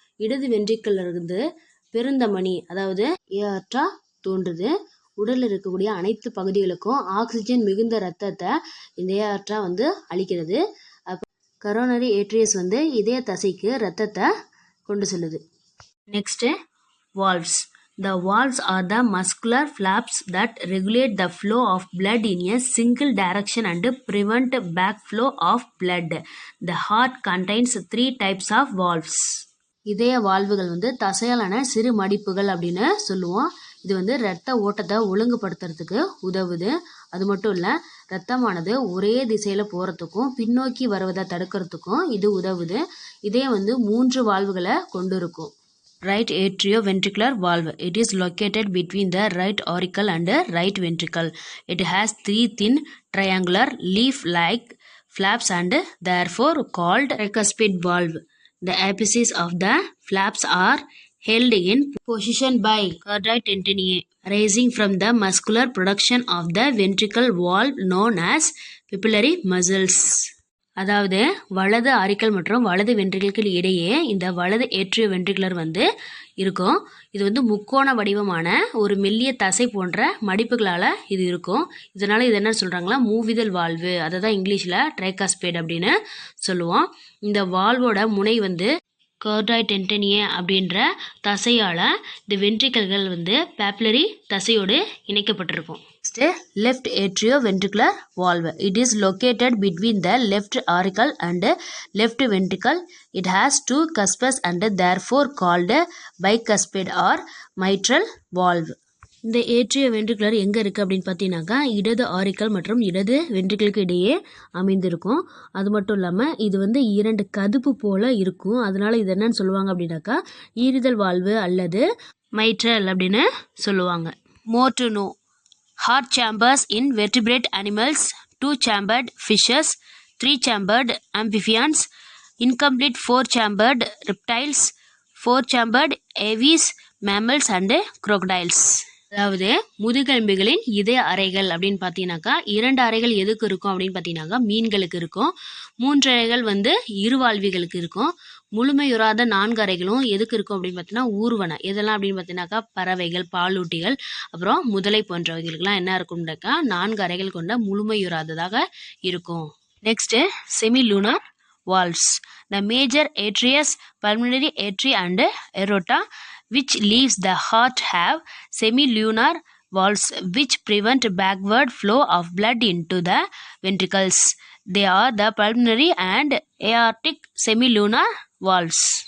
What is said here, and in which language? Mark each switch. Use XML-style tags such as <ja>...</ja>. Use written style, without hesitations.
<ta>இடது வென்ட்ரிக்கல்ல இருந்து பெருந்தமனி அதாவது ஏஆர்டா தோன்றுது. உடலில் இருக்கக்கூடிய அனைத்து பகுதிகளுக்கும் ஆக்சிஜன் மிகுந்த ரத்தத்தை இந்த ஏஆர்டா வந்து அளிக்கிறது. கரோனரி ஏட்ரியஸ் வந்து இதய தசைக்கு ரத்தத்தை கொண்டு செல்லுது.</ta> <en>Next valves. The valves are the muscular flaps that regulate the flow of blood in a single direction and prevent backflow of blood. The heart contains 3 types of valves.</en> <ta>இதய வால்வுகள் வந்து தசையாலான சிறு மடிப்புகள் அப்படின்னு சொல்லுவோம். இது வந்து இரத்த ஓட்டத்தை ஒழுங்குபடுத்துறதுக்கு உதவுது. அது மட்டும் இல்லை இரத்தமானது ஒரே திசையில் போகிறதுக்கும் பின்னோக்கி வருவதை தடுக்கிறதுக்கும் இது உதவுது. இதே வந்து 3 வால்வுகளை கொண்டு இருக்கும்.</ta> <en>Right atrioventricular valve. It is located between the right auricle and right ventricle. It has 3 thin triangular leaf-like flaps and therefore called tricuspid valve. The apices of the flaps are held in position by chordae tensionae arising from the muscular production of the ventricle valve known as pupillary muscles.</en> <ta>அதாவது வலது auricle மற்றும் வலது வென்ட்ரிக்கலுக்கு இடையே இந்த வலது atrio ventricular வந்து இருக்கும். இது வந்து முக்கோண வடிவமான ஒரு மெல்லிய தசை போன்ற மடிப்புகளால் இது இருக்கும். இதனால் இது என்ன சொல்கிறாங்களா மூவிதல் வால்வு, அதை தான் இங்கிலீஷில் ட்ரைகாஸ்பேட் அப்படின்னு சொல்லுவோம். இந்த வால்வோட முனை வந்து chordae tensionae அப்படின்ற தசையால் இந்த வென்ட்ரிக்கல்கள் வந்து பாப்புலரி தசையோடு இணைக்கப்பட்டிருக்கும்.</ta> <en>Left atrioventricular valve. It is located between the left auricle and left ventricle. It has 2 cusps and therefore called bicuspid or mitral valve.</en> <ta>இந்த ஏட்ரியோ வென்ட்ரிகுலர் எங்கே இருக்குது அப்படின்னு பார்த்தீங்கன்னாக்கா இடது ஆரிக்கல் மற்றும் இடது வென்ட்ரிக்கலுக்கு இடையே அமைந்திருக்கும். அது மட்டும் இல்லாமல் இது வந்து 2 கதுப்பு போல் இருக்கும். அதனால இது என்னன்னு சொல்லுவாங்க அப்படின்னாக்கா ஈறுதல் வால்வு அல்லது மைட்ரல் அப்படின்னு சொல்லுவாங்க.</ta> <en>More to know. Heart chambers in vertebrate animals, 2-chambered fishes, 3-chambered amphibians, incomplete 4-chambered reptiles, 4-chambered aves, mammals and crocodiles.</en> <ta>அதாவது முதுகெலும்பிகளின் இதய அறைகள் அப்படின்னு பார்த்தீங்கன்னாக்கா 2 அறைகள் எதுக்கு இருக்கும் அப்படின்னு பார்த்தீங்கன்னாக்கா மீன்களுக்கு இருக்கும். 3 அறைகள் வந்து இருவாழ்விகளுக்கு இருக்கும். முழுமையுறாத 4 அறைகளும் எதுக்கு இருக்கும் அப்படின்னு பார்த்தீங்கன்னா ஊர்வன. எதெல்லாம் அப்படின்னு பார்த்தீங்கன்னாக்கா பறவைகள், பாலூட்டிகள், அப்புறம் முதலை போன்றவைகளுக்கெல்லாம் என்ன இருக்கும்னாக்கா 4 அறைகள் கொண்ட முழுமையுறாததாக இருக்கும்.</ta> <en>Next semilunar valves. The major arteries, pulmonary artery and aorta, which leaves the heart, have semilunar valves which prevent backward flow of blood into the ventricles. They are the pulmonary and aortic semilunar valves.</en>